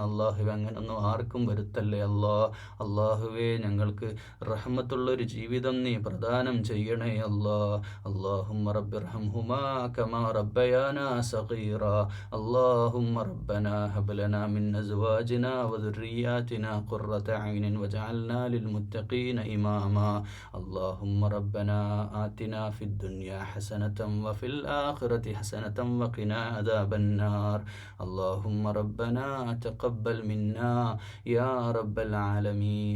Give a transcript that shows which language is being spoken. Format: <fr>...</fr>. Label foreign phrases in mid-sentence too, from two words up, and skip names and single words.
<ml>അള്ളാഹുവെ അങ്ങനൊന്നും ആർക്കും വരുത്തല്ലേ അല്ലാ. അള്ളാഹുവെ ഞങ്ങൾക്ക് റഹ്മത്തുള്ളൊരു ജീവിതം നീ പ്രദാനം ചെയ്യണേ അല്ലാ.</ml> <ar>اللهم رب ارحمهما كما ربياني صغيرا. اللهم ربنا هب لنا من أزواجنا وذرياتنا قرة عين وجعلنا للمتقين إماما. اللهم ربنا آتنا في الدنيا حسنة وفي الآخرة حسنة وقنا عذاب النار. اللهم ربنا تقبل منا يا رب العالمين.</ar>